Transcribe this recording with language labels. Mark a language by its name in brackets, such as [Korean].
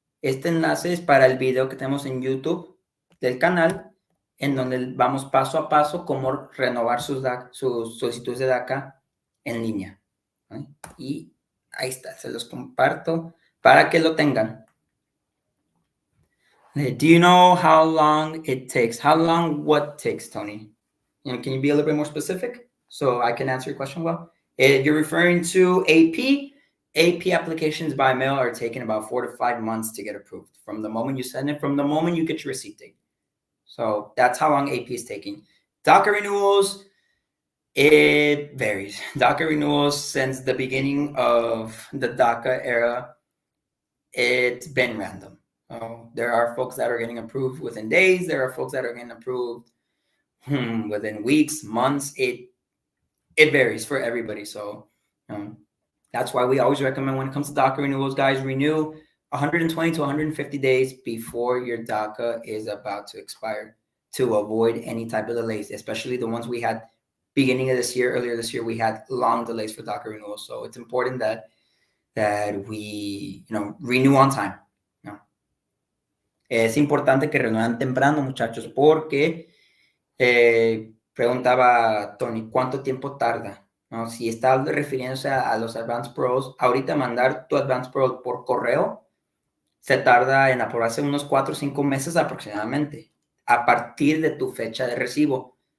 [Spanish] Este enlace es para el video que tenemos en YouTube del canal, en donde vamos paso a paso cómo renovar sus solicitudes de DACA en línea, ¿eh? Y ahí está, se los comparto para que lo tengan. [English] Do you know how long it takes? How long what takes, Tony? Can you be a little bit more specific so I can answer your question well? If you're referring to AP applications by mail are taking about 4 to 5 months to get approved from the moment you send it, from the moment you get your receipt date. So that's how long AP is taking. DACA renewals, it varies. DACA renewals since the beginning of the DACA era, it's been random. There are folks that are getting approved within days. There are folks that are getting approved within weeks, months. It varies for everybody. So that's why we always recommend, when it comes to DACA renewals, guys, renew 120 to 150 days before your DACA is about to expire to avoid any type of delays, especially the ones we had beginning of this year. Earlier this year, we had long delays for DACA renewals. So it's important that we renew on time. [Spanish] Es importante que renuevan temprano, muchachos, porque preguntaba Tony, ¿cuánto tiempo tarda? ¿No? Si está refiriéndose a los Advance Paroles, ahorita mandar tu Advance Parole por correo se tarda en aprobarse unos 4 o 5 meses aproximadamente, a partir de tu fecha de recibo.